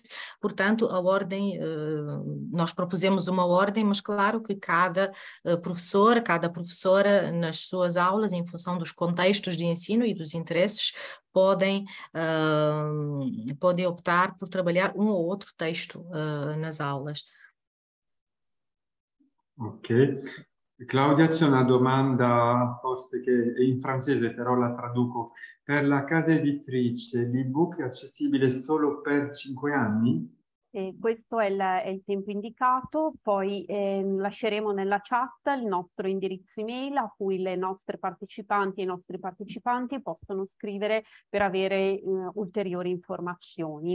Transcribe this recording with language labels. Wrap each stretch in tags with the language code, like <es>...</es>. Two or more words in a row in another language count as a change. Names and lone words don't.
<pt>Portanto, a ordem, nós propusemos uma ordem, mas claro que cada professora nas suas aulas, em função dos contextos de ensino e dos interesses, podem optar por trabalhar um ou outro texto nas aulas. Ok.</pt> <it>Claudia, c'è una domanda forse che è in francese, però la traduco. Per la casa editrice l'ebook è accessibile solo per 5 anni? Questo è il tempo indicato, poi lasceremo nella chat il nostro indirizzo email a cui le nostre partecipanti e i nostri partecipanti possono scrivere per avere ulteriori informazioni.</it>